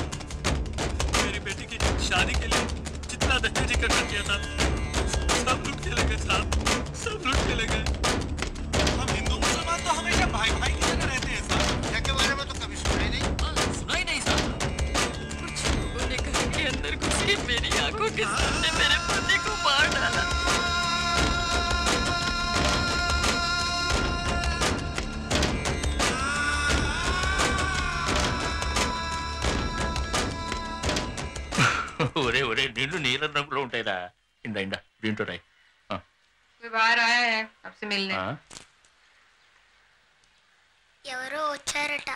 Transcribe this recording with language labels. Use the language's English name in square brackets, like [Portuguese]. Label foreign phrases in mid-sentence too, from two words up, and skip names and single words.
[Hindi] मेरी बेटी की शादी के लिए जितना दहेज इकट्ठा किया था सब लूट के ले गए साहब, सब लूट के ले गए। हम हिंदू मुसलमान तो हमेशा भाई भाई की तरह रहते हैं साहब। क्या के बारे में तो कभी सुना ही नहीं। सुना ही नहीं साहब। कुछ लोगों ने घर के अंदर घुसी मेरी आंखों के सामने मेरे पति को मार डाला। [Telugu] ఒరే ఒరే నిన్ను నీలం రంగులో ఉంటాయిరా. ఇందా ఇందా దీంతో రాయి. [Hindi] कोई बाहर आया है आपसे मिलने। [Telugu] ఎవరో వచ్చారట.